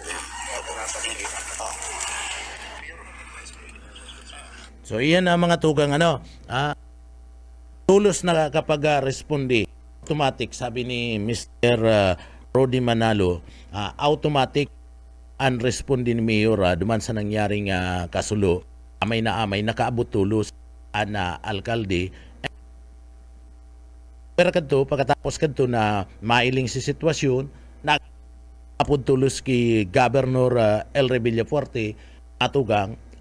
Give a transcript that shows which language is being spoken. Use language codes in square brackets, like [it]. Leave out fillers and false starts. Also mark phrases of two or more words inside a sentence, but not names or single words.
[bik] So iyan ang mga tugang tulos na kapag responde automatic sabi ni Mr. Rudy Manalo automatic ang responde ni Mayor duman sa nangyaring kasulo amay nakaabot tulos na alkalde pero kadto pagkatapos kadto na mailing si sitwasyon apod tulos ki Governor Elre Villafuerte atugang